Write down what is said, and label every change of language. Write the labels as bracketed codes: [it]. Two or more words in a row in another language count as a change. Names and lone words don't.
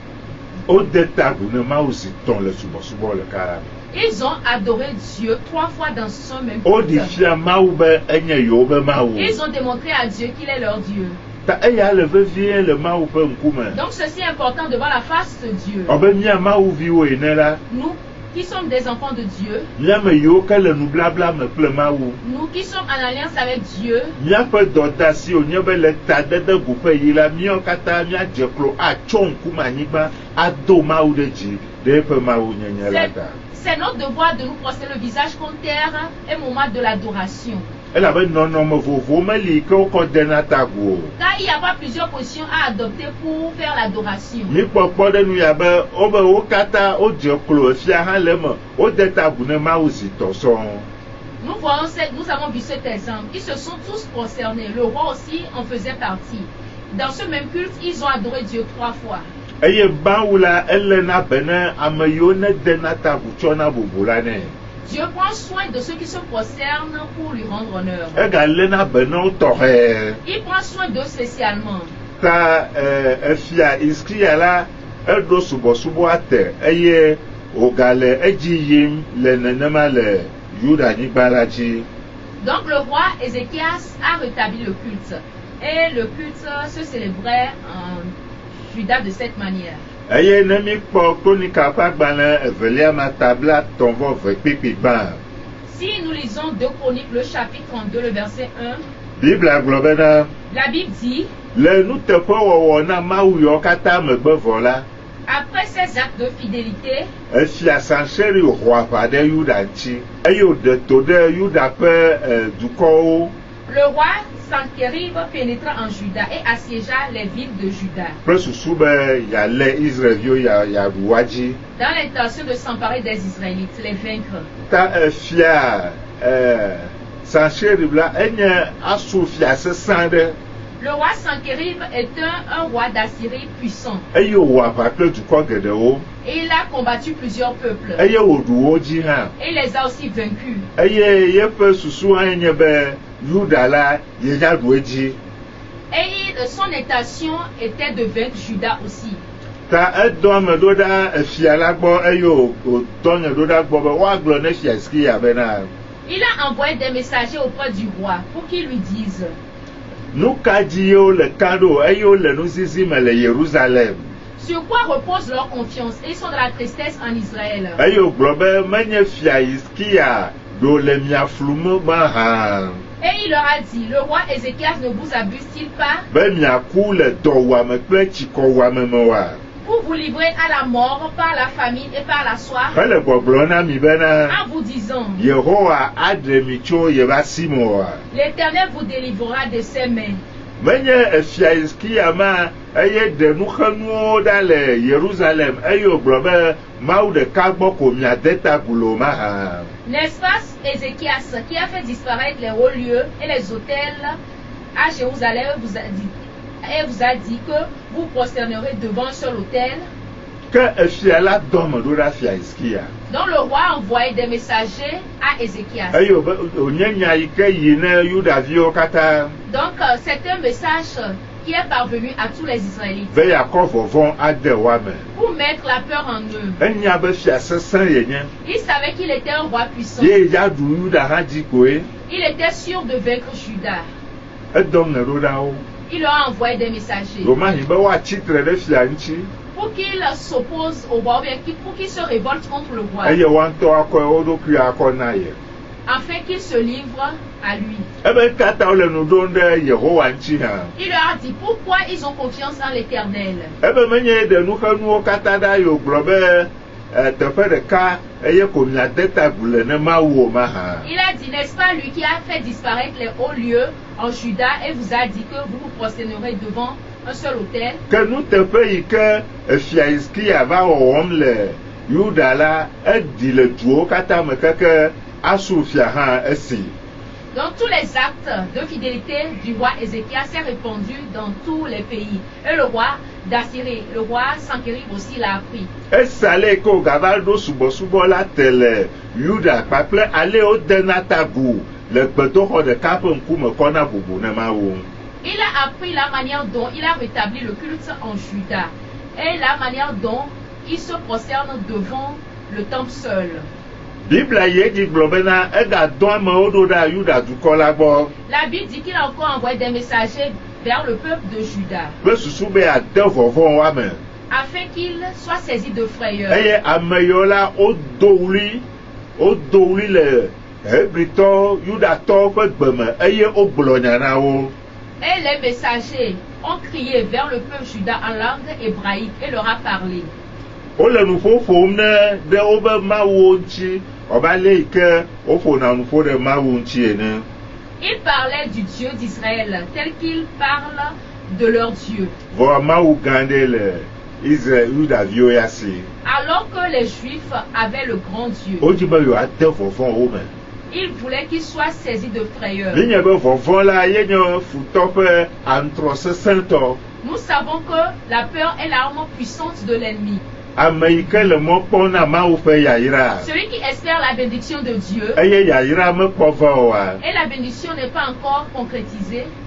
[fr] Ils ont adoré Dieu 3 fois dans ce même culte. Ils ont démontré à Dieu qu'il est leur Dieu. Donc ceci est important devant la face de Dieu. Nous, qui sommes des enfants de Dieu, [ee] Miame yo ke le nublabla me kple Mawu. [fr] nous qui sommes en alliance avec Dieu, [ee] Miaƒe dɔdasi wònye be le tadede guƒe yi la míawo katã míadze klo atso ŋkume anyigba ado Mawu ɖe dzi ɖe eƒe Mawu nyenye la ta. [fr] c'est notre devoir de nous prosterner le visage contre terre et moment de l'adoration. [ee] Elabe nɔnɔme vovowo meli ke wokɔ dena tagu o. [fr] Car il n'y a pas plusieurs positions à adopter pour faire l'adoration. [ee] Mikpɔkpɔ ɖe nu ya be wo katã wodze klo efia hã le eme wode tagu ne Mawu zitɔ sɔŋ. [fr] Nous avons vu cet exemple. Ils se sont tous prosternés. Le roi aussi en faisait partie. Dans ce même culte, ils ont adoré Dieu 3 fois. [ee] Eye Mawu la ele na be ne ame yiwo ne dena tagu tsɔna bubu la nɛ. [fr] Dieu prend soin de ceux qui se prosternent pour lui rendre honneur. [ee] Egale na be ne wo tɔxɛ. [fr] Il prend soin d'eux spécialement. [ee] Ta efia Hizkia la eɖo subɔsubɔa te eye wògale edzi yim le nenema le Yudanyigba la dzi. [fr] Donc le roi Ézéchias a rétabli le culte. Et le culte se célébrait en Juda de cette manière. [ee] Eye ne mikpɔ Kronika ƒe agbalẽ evelia ma tabla tɔ̃vɔ ve kpikpigbã. [fr] Si nous lisons 2 Chroniques, le chapitre 32, le verset 1, [ee] Biblia gblɔ bena [fr] la Bible dit, [ee] le nuteƒewɔwɔ na Mawu yawo katã megbevɔ la, [fr] après ces actes de fidélité, [ee] efia Sancheri ho aʋa ɖe Yuda ŋuti eye wòɖe to ɖe Yuda ƒe dukɔwo. [fr] le roi Sankérib pénétra en Juda et assiégea les villes de Juda, [ee] Kple susu be yealé Israelviwo yeaɖu woa dzi. [fr] dans l'intention de s'emparer des Israélites, les vaincre. [ee] Ta efia Sancheriv la enye asu fia sesã ɖe. [fr] Le roi Sankérib est un roi d'Assyrie puissant. [ee] Eye wòwɔ aʋa kple dukɔ geɖewo. [fr] Et il a combattu plusieurs peuples. [ee] Eye wòɖu wo dzi hã. [fr] Et il les a aussi vaincus. [ee] Eye yeƒe susu hã nye be Yuda la yeaɖu edzi. [fr] Et son intention était de vaincre Juda aussi. [ee] Ta edɔ ame ɖo ɖa efia la gbɔ eye wòdɔ nye ɖo ɖa gbɔ be woagblɔ ne fia Hizkia bena [fr] Il a envoyé des messagers auprès du roi pour qu'ils lui disent: [ee] nu ka dzi ye wole ka ɖo eye wole nuzizi me le Yerusalem. [fr] sur quoi repose leur confiance? Et ils sont dans la tristesse en Israël. [ee] Eye wògblɔ be menye fia Hizkia ɖo le mia flum mahã. [fr] Et il leur a dit: le roi Ézéchias ne vous abuse-t-il pas [ee] Be miaku le dɔwuame kple tsikɔwuame me wa. [fr] pour vous livrer à la mort par la famine et par la soif, [ee] Hele gbɔgblɔ na mi bena [fr] en vous disant: [ee] Yehowa aɖe mi tso yeƒe asi me wa. [fr] l'Éternel vous délivrera de ses mains. [ee] Menye efia Hizkia ma eye ɖe nuxenuwo ɖa le Yerusalem eye wògblɔ be Mawu ɖeka gbɔ ko miade tagu le o mahã. [fr] N'est-ce pas Ézéchias qui a fait disparaître les hauts lieux et les autels à Jérusalem vous a dit que vous prosternerez devant un seul autel? [ee] Ke efia la dɔme ɖo ɖa fia Hizkia. [fr] Donc le roi a envoyé des messagers à Ézéchias. [ee] Eye wònye nya yi ke yi ne Yudaviwo katã [fr] Donc c'est un message qui est parvenu à tous les Israélites [ee] be yeakɔ vɔvɔ̃ ade woame. [fr] pour mettre la peur en eux. [ee] Enya be fia sesẽ yenye. [fr] Ils savaient qu'il était un roi puissant. [ee] Ye yaɖu Yuda hã dzi koe. [fr] Il était sûr de vaincre Juda. [ee] Edɔm ne ɖo ɖa wo. [fr] Il leur a envoyé des messagers [ee] Romahi be woatsitre ɖe fia ŋuti. [fr] pour qu'ils s'opposent au roi, ou bien pour qu'ils se révoltent contre le roi, [ee] Eye woaŋutɔ akɔ wo ɖokui akɔ na ye. [fr] afin qu'ils se livrent à lui. [ee] Ebe katã wole nu ɖom ɖe Yehowa ŋuti hã. [fr] Il leur a dit pourquoi ils ont confiance en l'Éternel. [ee] Ebe menye ɖe nuxenuwo katã ɖa ye wògblɔ be teƒe ɖeka eye ko miade tagu le ne Mawu o mahã. [fr] Il a dit, n'est-ce pas lui qui a fait disparaître les hauts lieux en Juda et vous a dit que vous vous prosternerez devant un seul autel? [ee] Ke nuteƒe yi ke efia Hizkia va wɔwɔm le Yuda la eɖi le duwo katã me keke asu fia hã esi. [fr] Donc tous les actes de fidélité du roi Ézéchias s'est répandu dans tous les pays. Et le roi d'Assyrie, le roi Sankérib aussi l'a appris. [ee] Esa le ke wògava ɖo subɔsubɔ la te le Yuda kpakple ale wodena tagu le gbedoxɔ ɖeka ƒe ŋkume kɔna bubu ne Mawu. [fr] Il a appris la manière dont il a rétabli le culte en Juda et la manière dont il se prosterne devant le temple seul. [ee] Biblia ye dzi gblɔ bena egadɔ amewo ɖo ɖa Yuda dukɔ la gbɔ. [fr] La Bible dit qu'il a encore envoyé des messagers vers le peuple de Juda, [ee] Kple susu be ade vɔvɔ̃ woame. [fr] afin qu'il soit saisi de frayeur. [ee] eye ame yiwo la wodo wli le Hébritɔ Yudatɔ ƒe gbeme eye wogblɔ nya na wo. [fr] Et les messagers ont crié vers le peuple juda en langue hébraïque et leur a parlé. [ee] Wole nuƒoƒom ne ɖe wobe Mawuwo ŋuti ɔba le yi ke woƒona nuƒo ɖe Mawu ŋuti ene. [fr] Ils parlaient du Dieu d'Israël tel qu'ils parlent de leur Dieu. [ee] Vɔ Mawu gã ɖe le Israël Yudaviwo ya si. [fr] Alors que les Juifs avaient le grand Dieu, [ee] Wodzi be yewoade vɔvɔ̃ wo me. [fr] ils voulaient qu'ils soient saisis de frayeur. [ee] Nenye be vɔvɔ̃ la ye nye futɔ ƒe antrɔ sesẽtɔ. [fr] Nous savons que la peur est l'arme puissante de l'ennemi. [ee] Ame yi ke le mɔ kpɔm na Mawu ƒe yayra. [fr] Celui qui espère la bénédiction de Dieu [ee] Eye yayra mekpɔ va oa. [fr] et la bénédiction n'est pas encore concrétisée,